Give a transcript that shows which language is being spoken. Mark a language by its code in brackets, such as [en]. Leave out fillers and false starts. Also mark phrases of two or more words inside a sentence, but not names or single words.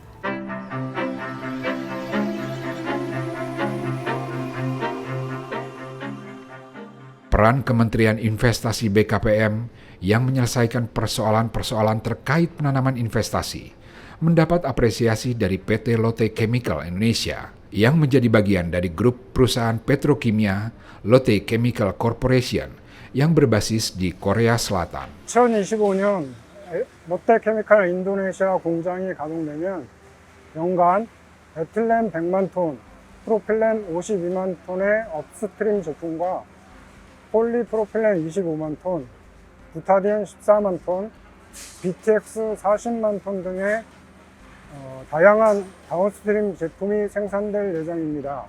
[id] Peran Kementerian Investasi BKPM yang menyelesaikan persoalan-persoalan terkait penanaman investasi mendapat apresiasi dari PT Lotte Chemical Indonesia yang menjadi bagian dari grup perusahaan petrokimia Lotte Chemical Corporation yang berbasis di Korea Selatan. [ko] 2025년 롯데케미칼 인도네시아 공장이 가동되면 연간 에틸렌 100만 톤, 프로필렌 52만 톤의 업스트림 제품과 폴리프로필렌 25만 톤, 부타디엔 14만 톤, BTX 40만 톤 등의 다양한 다운스트림 제품이 생산될 예정입니다.